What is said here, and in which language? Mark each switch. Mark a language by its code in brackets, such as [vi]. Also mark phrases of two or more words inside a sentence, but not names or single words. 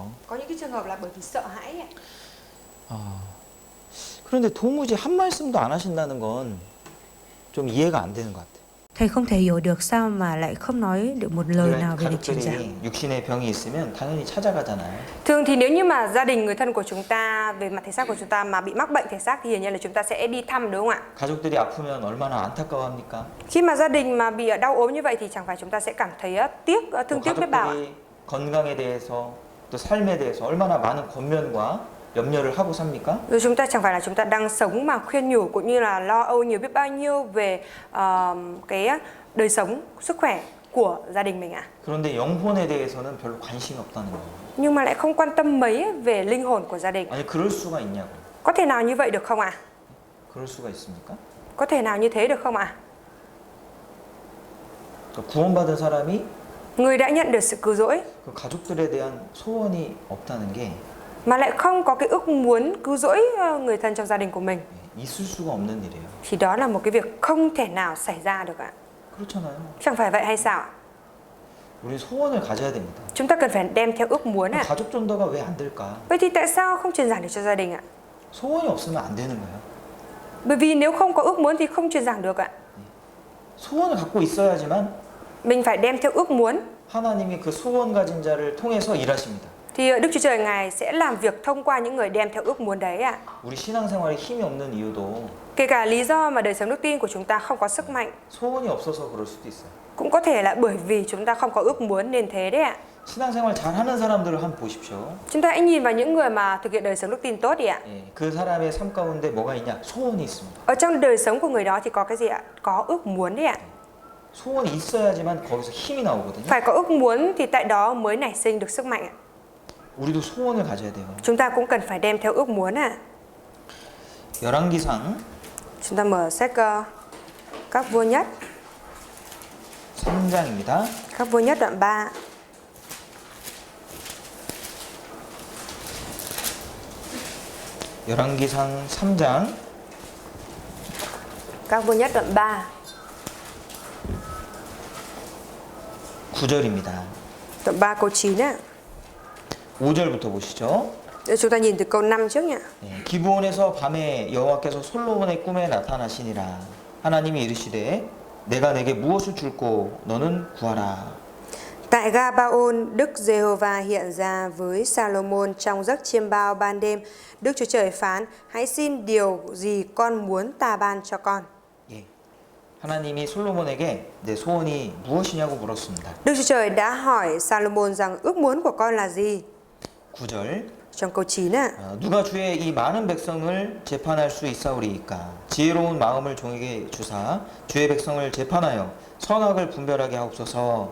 [vi] Có những cái trường hợp là bởi vì sợ hãi ạ. [ko] 그런데 도무지 한 말씀도 안 하신다는 건 좀 이해가 안 되는 것 같아요. [vi] Thầy không thể hiểu được sao mà lại không nói được một lời nào về việc truyền giảng. [ko] 가족들이 육신의 병이 있으면 당연히 찾아가잖아요. [vi] Thường thì nếu như mà gia đình người thân của chúng ta về mặt thể xác của chúng ta mà bị mắc bệnh thể xác thì hiển nhiên là chúng ta sẽ đi thăm đúng không ạ? [ko] 가족들이 아프면 얼마나 안타까워합니까? [vi] Khi mà gia đình mà bị đau ốm như vậy thì chẳng phải chúng ta sẽ cảm thấy thương tiếc biết bao ạ. [ko] 가족들이 건강에 대해서 또 삶에 대해서 얼마나 많은 권면과 염려를 하고 삽니까? [vi] Rồi chúng ta chẳng phải là chúng ta đang sống mà khuyên nhủ cũng như là lo âu nhiều biết bao nhiêu về cái đời sống, sức khỏe của gia đình mình ạ. [ko] 그런데 영혼에 대해서는 별로 관심이 없다는 거예요. [vi] Nhưng mà lại không quan tâm mấy về linh hồn của gia đình. [ko] 아니 그럴 수가 있냐고. [vi] Có thể nào như vậy được không ạ? [ko] 그럴 수가 있습니까? [vi] Có thể nào như thế được không ạ? [ko] 그러니까 구원받은 사람이 [vi] Người đã nhận được sự cứu rỗi [ko] 그 가족들에 대한 소원이 없다는 게 [vi] mà lại không có cái ước muốn cứu rỗi người thân trong gia đình của mình [ko] 있을 수가 없는 일이에요. [vi] thì đó là một cái việc không thể nào xảy ra được ạ. [ko] 그렇잖아요. [vi] Chẳng phải vậy hay sao ạ? [ko] 우리 소원을 가져야 됩니다. [vi] Chúng ta cần phải đem theo ước muốn ạ. [ko] 가족 전도가 왜 안 될까? [vi] Vậy thì tại sao không truyền giảng được cho gia đình ạ? [ko] 소원이 없으면 안 되는 거예요. [vi] Bởi vì nếu không có ước muốn thì không truyền giảng được ạ. [ko] 소원을 갖고 있어야지만 [vi] Mình phải đem theo ước muốn [ko] 하나님이 그 소원 가진 자를 통해서 일하십니다. [vi] thì Đức Chúa Trời Ngài sẽ làm việc thông qua những người đem theo ước muốn đấy ạ. [ko] 우리 신앙생활에 힘이 없는 이유도 [vi] Kể cả lý do mà đời sống đức tin của chúng ta không có sức mạnh [ko] 소원이 없어서 그럴 수도 있어요. [vi] cũng có thể là bởi vì chúng ta không có ước muốn nên thế đấy ạ. [ko] 신앙생활 잘하는 사람들을 한번 보십시오. [vi] Chúng ta hãy nhìn vào những người mà thực hiện đời sống đức tin tốt đi ạ. [ko] 예, 그 사람의 삶 가운데 뭐가 있냐? 소원이 있습니다. [vi] Ở trong đời sống của người đó thì có cái gì ạ? Có ước muốn đấy ạ. [ko] 소원이 있어야지만 거기서 힘이 나오거든요. [vi] Phải có ước muốn thì tại đó mới nảy sinh được sức mạnh ạ. [ko] 우리도 소원을 가져야 돼요. [vi] Chúng ta cũng cần phải đem theo ước muốn ạ. [ko] 열왕기상 [vi] Chúng ta mở sách Các Vua Nhất, [ko] 3장입니다. [vi] Các Vua Nhất đoạn 3. [ko] 열왕기상 3장 [vi] Các Vua Nhất đoạn 3, [ko] 9절입니다. [vi] đoạn 3 câu 9 ạ. [ko] 5절부터 보시죠. [vi] Để chúng ta nhìn từ câu 5 trước nhỉ. [ko] 예, 기브온에서 밤에 여호와께서 솔로몬의 꿈에 나타나시니라. 하나님이 이르시되 내가 내게 무엇을 줄고 너는 구하라. [vi] Tại Gabaon, Đức Giê-hô-va hiện ra với Salomon trong giấc chiêm bao ban đêm. Đức Chúa Trời phán: hãy xin điều gì con muốn ta ban cho con. [ko] 예. 하나님이 솔로몬에게 내 소원이 무엇이냐고 물었습니다. [vi] Đức Chúa Trời đã hỏi Salomon rằng ước muốn của con là gì? [ko] 9절 [vi] Trong câu 9 ạ. [ko] 누가 주의 이 많은 백성을 재판할 수 있사오리이까 지혜로운 마음을 종에게 주사 주의 백성을 재판하여 선악을 분별하게 하옵소서.